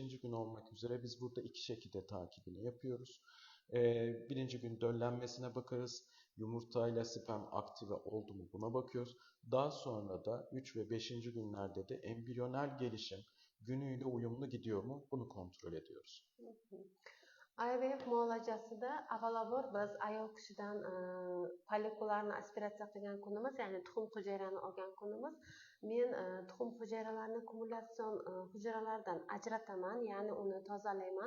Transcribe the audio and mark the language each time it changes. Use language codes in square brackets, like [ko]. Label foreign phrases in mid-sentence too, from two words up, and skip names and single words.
[tr] gün olmak üzere biz burada iki şekilde takibini yapıyoruz. 1. gün döllenmesine bakarız. Yumurtayla sperm aktive oldu mu buna bakıyoruz. Daha sonra da 3 ve 5. günlerde de embriyonel gelişim günüyle uyumlu gidiyor mu bunu kontrol ediyoruz. [uz] IVF muolajasida avvalambor biz ayol kishidan follikularni aspiratsiya qilgan kunimiz, ya'ni tuxum hujayrani olgan kunimiz, men tuxum hujayralarni kumulятsion hujayralardan ajrataman, ya'ni uni tozalayman.